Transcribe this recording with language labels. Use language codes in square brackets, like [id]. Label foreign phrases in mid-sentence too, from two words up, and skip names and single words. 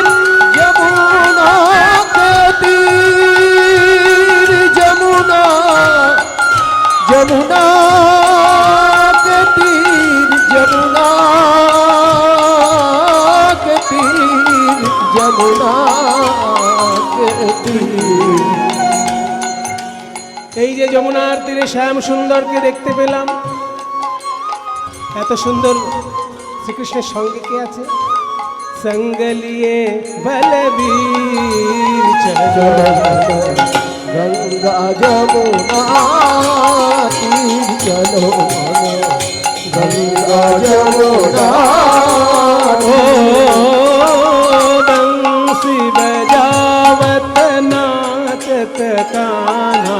[hi] जमुना के तीर जमुना जमुना के तीर जमुना के तीर जमुना के तीर [bn] এই যে যমুনার তীরে শ্যাম সুন্দরকে দেখতে পেলাম। এত সুন্দর শ্রীকৃষ্ণের সঙ্গে কে আছে? [hi] संग लिए बलबीर चलो गंगा जमुना तीर चलो गंगा जमुना बंसी बजावत नाचत कान्हा